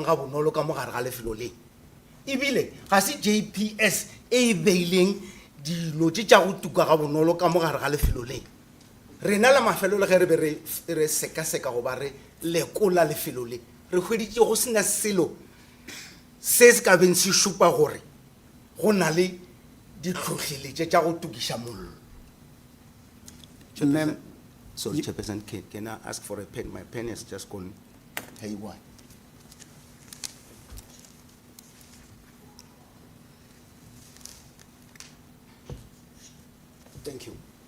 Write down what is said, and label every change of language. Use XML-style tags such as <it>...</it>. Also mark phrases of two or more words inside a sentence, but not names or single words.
<nso>ga bonolo ka mogare ga lefelo le ebile ga se JPS e beileng dilo tše tša go tuka ga bonolo ka mogare ga lefelo le rena la mafelo le ge re be re seka go ba re lekola lefelo le re hweditše go sena selo se se ka beng se šupa gore go na le ditlhotlheletše tša go tukiša mollo.</nso> <en>Sorry, Chairperson, can I ask for a pen? My pen has just gone haywire. Thank you.</en>